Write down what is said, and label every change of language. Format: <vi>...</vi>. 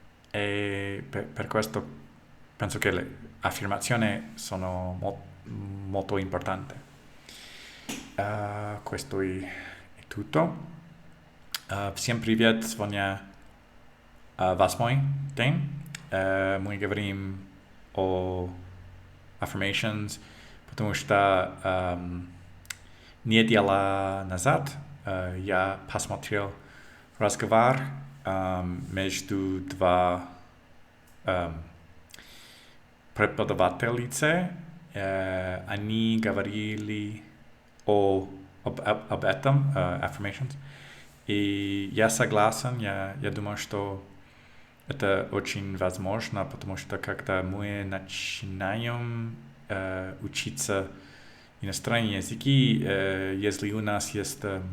<it>E per questo penso che le affermazioni sono molto importanti. Questo è tutto.</it> <ru>Всем привет, сегодня восьмой день. Мы говорим о affirmations, потому что неделя назад я посмотрел разговор между два преподавательницы. Они говорили об этом, affirmations. И я согласен, я думаю, что это очень возможно, потому что когда мы начинаем учиться иностранные языки, если у нас есть</ru>